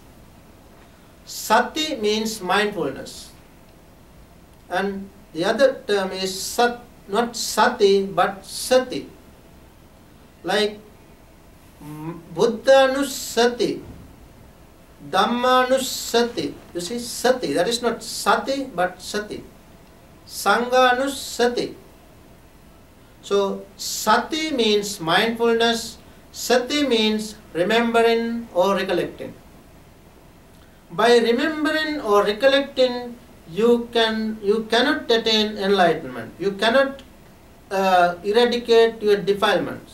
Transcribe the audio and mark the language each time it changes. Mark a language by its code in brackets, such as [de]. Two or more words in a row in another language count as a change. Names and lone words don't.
[en] Sati means mindfulness. And the other term is not sati but sati. [pi] Like Buddhanusati, Dhammanusati. [en] You see, sati, that is not sati but sati. Sanghanusati. So sati means mindfulness, sati means remembering or recollecting. By remembering or recollecting, you cannot attain enlightenment. You cannot eradicate your defilements.